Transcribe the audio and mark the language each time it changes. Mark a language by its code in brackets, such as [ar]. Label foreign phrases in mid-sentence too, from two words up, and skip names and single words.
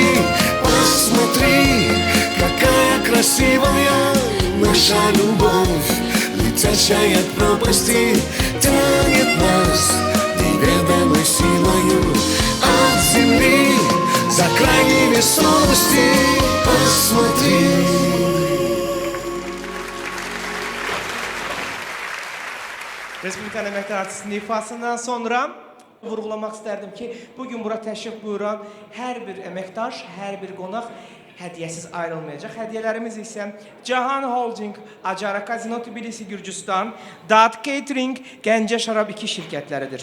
[ru] Посмотри, какая красивая наша любовь, летящая к пропасти, тянет нас неведомой силою от земли за край невесомости. Посмотри. [az] Respublikanın əməkdar artistinin ifasından sonra vurğulamaq istərdim ki, bugün bura təşrif buyuran hər bir əməkdaş, hər bir qonaq hədiyyəsiz ayrılmayacaq. Hədiyyələrimiz isə Cahan Holding, Acara Kazino Tbilisi Gürcüstan, Dad Catering, Gəncə Şarab 2 şirkətləridir.